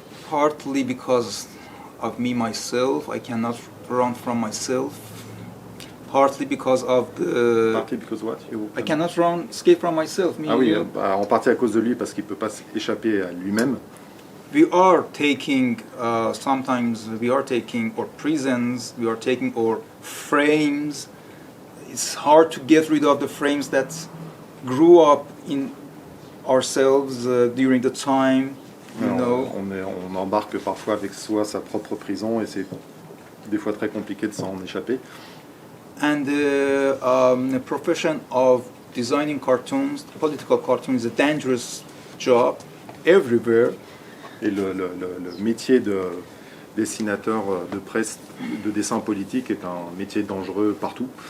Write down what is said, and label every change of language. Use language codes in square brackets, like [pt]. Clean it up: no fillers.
[en] Partly because of me myself, I cannot run from myself. Partly because of the. Partly because what? I cannot escape from myself. [fr] Ah oui, en partie à cause de lui, parce qu'il peut pas échapper à lui-même. [en] We are taking sometimes we are taking our prisons, we are taking our frames. It's hard to get rid of the frames that grew up in ourselves during the time. [fr] On embarque parfois avec soi sa propre prison et c'est des fois très compliqué de s'en échapper. [en] And the profession of designing cartoons, political cartoons, is a dangerous job everywhere. [fr] Et le métier de dessinateur de presse, de dessin politique est un métier dangereux partout.